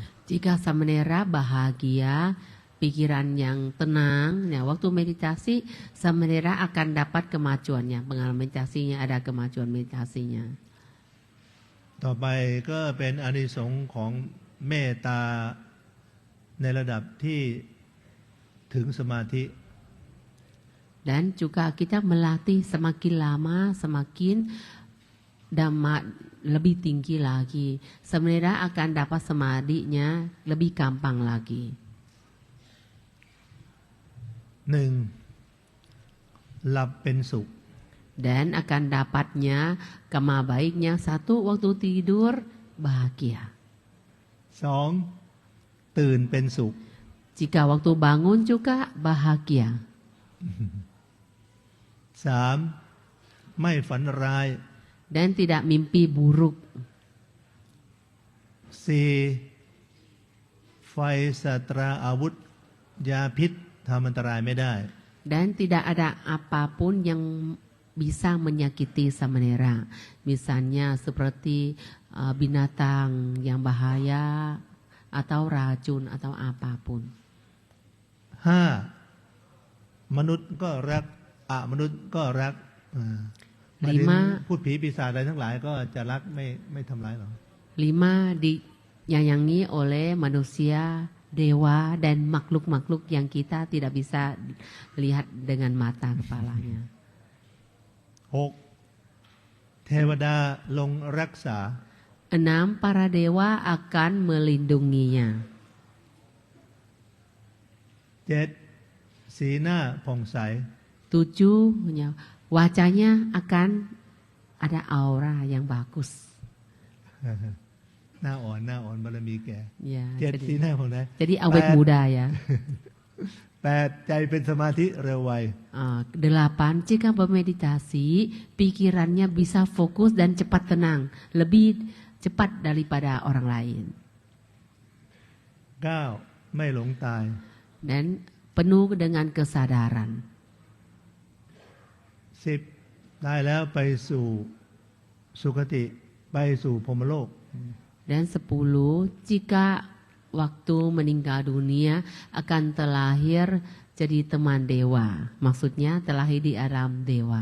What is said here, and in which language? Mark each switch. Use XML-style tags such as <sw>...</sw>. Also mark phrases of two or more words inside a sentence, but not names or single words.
<id>Jika samanera bahagia, pikiran yang tenang, ya, waktu meditasi samanera akan dapat kemajuannya. Pengalaman meditasinya ada kemajuan meditasinya.</id> <th>ต่อไปก็เป็นอานิสงส์ของเมตตาในระดับที่ถึงสมาธิ</th> <id>Dan juga kita melatih semakin lama semakin dhamma lebih tinggi lagi. Sebenarnya akan dapat samadinya lebih gampang lagi.</id> <th>หนึ่งหลับเป็นสุข</th> <id>Dan akan dapatnya kama baiknya satu waktu tidur bahagia.</id> <th>สองตื่นเป็นสุข</th> <id>Jika waktu bangun juga bahagia.</id> <th>สามไม่ฝันร้าย</th> <id>Dan tidak mimpi buruk.</id> <th>สี่ไฟสัตราอาวุธยาพิษทำอันตรายไม่ได้</th> <id>Dan tidak ada apapun yang bisa menyakiti samanera. Misalnya seperti binatang yang bahaya atau racun atau apapun.</id> <th>ห้ามนุษย์ก็รักมนุษย์ก็รักหมายถึงพูดผีปีศาจอะไรทั้งหลายก็จะรักไม่ทำร้ายหรอก</th> <id>5 dinyayangi oleh manusia, dewa dan makhluk-makhluk yang kita tidak bisa lihat dengan mata kepalanya. 6.</id> <th>เทวดาลงรักษา</th> <id>6. Para dewa akan melindunginya. 7.</id> <th>สีหน้าผ่องใส</th> <id>7. Wajahnya akan ada aura yang bagus.</id> <th>หน้าอ่อนบารมีแก่</th> <id>Ya,</id> <th>7. สีหน้าผ่องใส</th> <id>jadi awet muda ya. 8.</id> <th>ใจเป็นสมาธิเร็วไว</th> <id>8. Jika bermeditasi, pikirannya bisa fokus dan cepat tenang, lebih cepat daripada orang lain. 9.</id> <th>ไม่หลงตาย</th> <id>Dan penuh dengan kesadaran. 10.</id> <th>ได้แล้วไปสู่สุคติไปสู่พรหมโลก</th> <id>Dan 10. Jika waktu meninggal dunia akan terlahir jadi teman dewa. Maksudnya terlahir di alam dewa.</id>